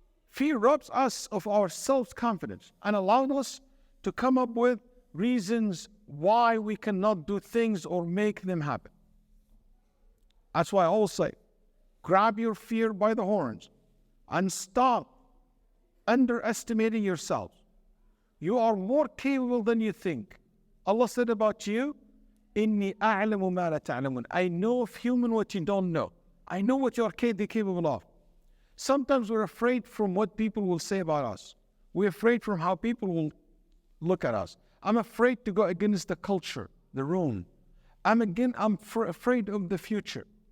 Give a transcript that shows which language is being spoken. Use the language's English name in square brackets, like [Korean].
[English] Fear robs us of our self-confidence and allows us to come up with reasons why we cannot do things or make them happen. That's why I always say, grab your fear by the horns and stop underestimating yourself. You are more capable than you think. Allah said about you, [Arabic] إِنِّي أَعْلَمُ مَا لَا تَعْلَمُونَ. [English] I know of human what you don't know. I know what you are capable of. Sometimes we're afraid from what people will say about us. We're afraid from how people will look at us. I'm afraid to go against the culture, the room. I'm afraid of the future.